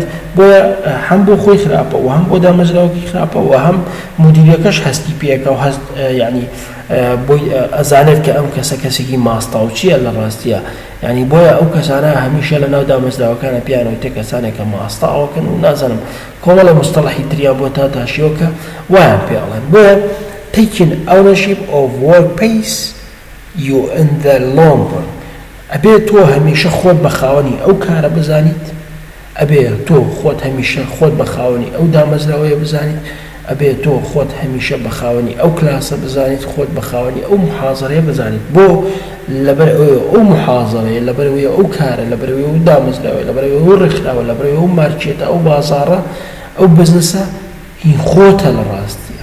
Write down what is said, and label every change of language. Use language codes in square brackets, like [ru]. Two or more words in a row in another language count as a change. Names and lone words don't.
[ckb] بۆیە هەم بۆ خۆی خراپە و هەم بۆ دامەزراوەکی خراپە و هەم مدیرەکەش هەستی پێەکە و هەست یعنی بۆی ئەزانێت کە ئەم کەسێکی ماستاو چییە لە ڕاستیە. یعنی بۆیە ئەو کەسانە هەمیشە لە ناو دامەزراوەکانە پیانەوە تێ کەسانێکە ماستاوەکەن و نازانم کۆمەڵە مستەڵەحی تریان بۆ تاشیۆکە وایان پێڵێن. [en] بۆیە taking ownership of work pays you in the long run. [ckb] ئەبێ تۆ هەمیشە خۆت بە خاوەنی ئەو کارە بزانیت، ئەبێ تۆ خۆت هەمیشە خۆت بە خاوەنی ئەو دامەزراوەیە بزانیت، ئەبێ تۆ خۆت هەمیشە بە خاوەنی ئەو کلاسە بزانیت، خۆت بە خاوەنی ئەو محازەرەیە بزانیت. بۆ لەبەر ئەو محازەرەیە لەبەرەوەی ئەو کارە لەبەرەوەی ئەو دامەزراوەیە لەبەرەوەی ئەو ڕێکخراوە لەبەرەوەی ئەو مارکێتە ئەو بازاڕە ئەو بزنسە هین خۆتە لە ڕاستیە.